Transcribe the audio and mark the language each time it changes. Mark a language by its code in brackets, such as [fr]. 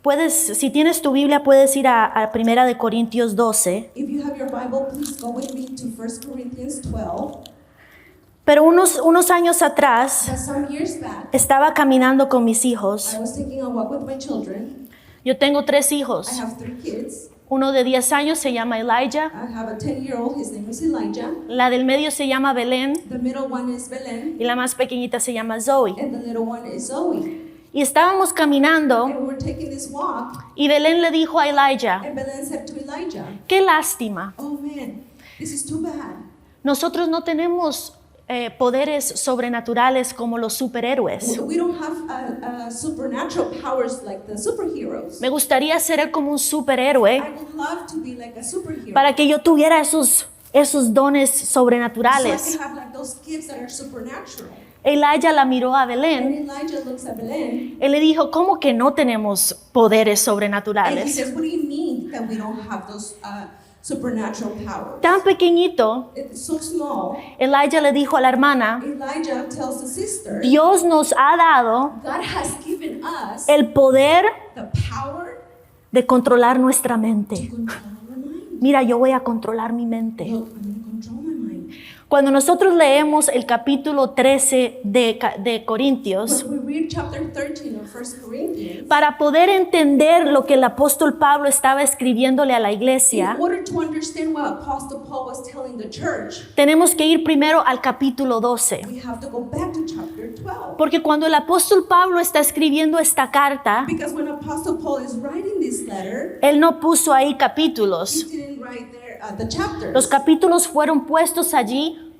[es] si tienes tu Biblia, puedes ir a Primera de Corintios 12. [en] if you have your Bible, please go with me to 1 Corinthians 12. [es] Pero unos años atrás, [en] But some years back, [es] estaba caminando con mis hijos. [en] I was taking a walk with my children. [es] Yo tengo 3 hijos. [en] I have 3 kids. [es] Uno de 10 años se llama Elijah. [en] I have a 10-year-old. His name is Elijah. [es] La del medio se llama Belén. [en] The middle one is Belen. [es] Y la más pequeñita se llama Zoe. [en] And the little one is Zoe. [es] Y estábamos caminando [en] And we were taking this walk. [es] y Belén le dijo a Elijah, [en] And Belen said to Elijah, [es] qué lástima. [en] oh man, this is too bad. [es] Nosotros no tenemos poderes sobrenaturales como los superhéroes. [en] We don't have supernatural powers like the superheroes. [es] Me gustaría ser como un superhéroe [en] I would love to be like a superhero. [es] para que yo tuviera esos dones [en] So I [es] sobrenaturales. [en] can have like those gifts that are supernatural. [es] Elijah la miró a [en] And [es] Belén. [en] Elijah looks at Belen [es] Él le dijo, ¿cómo que no tenemos poderes [en] and he [es] sobrenaturales? [en] says, what do you mean that we don't have those supernatural powers? [es] Tan pequeñito, [en] It's so small. [es] Elijah le dijo a la hermana, [en] Elijah tells the sister, [es] Dios nos ha dado [en] God has given us [es] el poder [en] the power [es] de controlar nuestra mente. [en] to control our mind. [es] Mira, yo voy a controlar mi mente. [en] Look, I'm going to control my mind. [es] Cuando nosotros leemos el capítulo 13 de Corintios, [en] When we read chapter 13 of 1 Corinthians, [es] para poder entender lo que el apóstol Pablo estaba escribiéndole a la iglesia, [en] in order to understand what Apostle Paul was telling the church, [es] tenemos que ir primero al capítulo 12. [en] we have to go back to chapter 12. [es] Porque cuando el apóstol Pablo está escribiendo esta carta, [en] Because when Apostle Paul is writing this letter, [es] él no puso ahí [en] he [es] capítulos. [en] didn't write there the chapters. [es] Los capítulos fueron puestos allí.